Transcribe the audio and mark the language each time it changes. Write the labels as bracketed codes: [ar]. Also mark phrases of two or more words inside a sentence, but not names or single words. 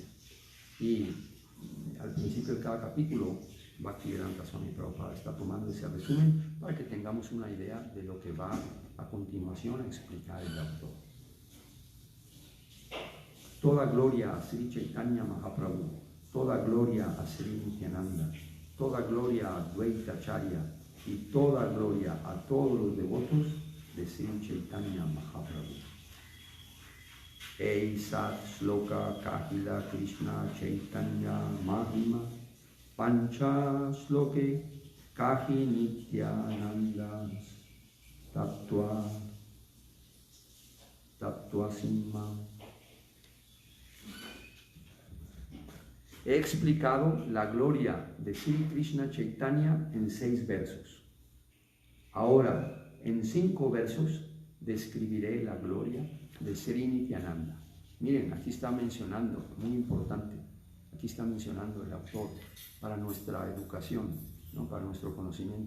[es] Y al principio de cada capítulo, Bhaktivedanta Swami Prabhupada está tomando ese resumen para que tengamos una idea de lo que va a continuación a explicar el autor. Toda gloria a Sri Chaitanya Mahaprabhu, toda gloria a Sri Nityananda, toda gloria a Advaita Acharya y toda gloria a todos los devotos de Sri Chaitanya Mahaprabhu. [bn] এইসত শ্লোক কহিল কৃষ্ণ চৈতন্য মহিমা পঞ্চ শ্লোকে কহি নিত্যানন্দ তত্ত্ব সিংহ. [es] He explicado la gloria de Sri Krishna Chaitanya en 6 versos. Ahora, en 5 versos, describiré la gloria de Sri Nityananda. Miren, aquí está mencionando, muy importante, aquí está mencionando el autor para nuestra educación, ¿no?, para nuestro conocimiento.